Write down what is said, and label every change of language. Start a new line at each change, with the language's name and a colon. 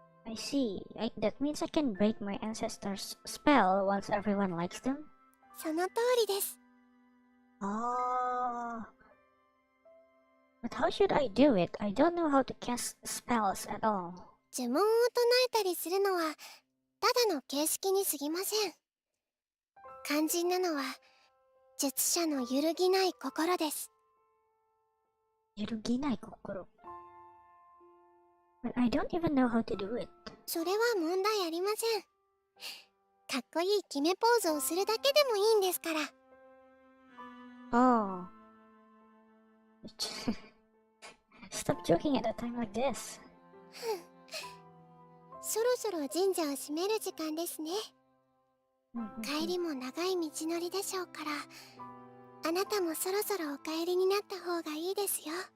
English: I see. That means I can break my ancestors' spell once everyone likes them?
Japanese: その通りです。
English: Oh. But how should I do it? I don't know how to cast spells at all.
Japanese: 呪文を唱えたりするのはただの形式に過ぎません。肝心なのは術者の揺るぎない心です。揺るぎない心。
English: But I don't even know how to do it.
Japanese: それは問題ありません。かっこいい決めポーズをするだけでもいいんですから。 Oh.
English: Stop joking at a time like this.
Japanese: そろそろ神社を閉める時間ですね。帰りも長い道のりでしょうから、あなたもそろそろお帰りになった方がいいですよ。